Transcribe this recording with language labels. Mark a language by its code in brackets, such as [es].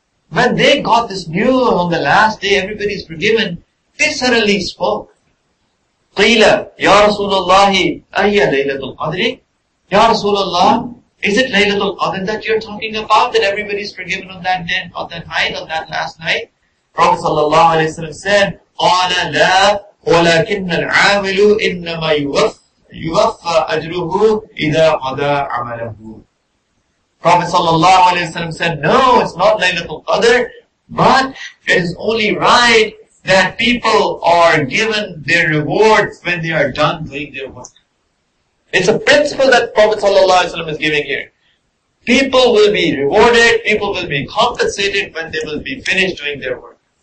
[en] When they got this news on the last day, everybody is forgiven, they suddenly spoke. [ar] قِيلَ يَا رَسُولَ اللَّهِ أَيَّ لَيْلَةُ الْقَدْرِ, [en] Ya Rasulullah, is it Laylatul Qadr that you're talking about, that everybody is forgiven on that day, on that night, on that last night? Prophet ﷺ said, [ar] قَالَ لَا وَلَكِنَّ الْعَامِلُ إِنَّمَا يُوَفَّى أَجْرُهُ إِذَا قَضَى عَمَلَهُ. [en] Prophet ﷺ said, no, it's not Laylatul Qadr, but it is only right that people are given their rewards when they are done doing their work. It's a principle that Prophet ﷺ is giving here. People will be rewarded, people will be compensated when they will be finished doing their work.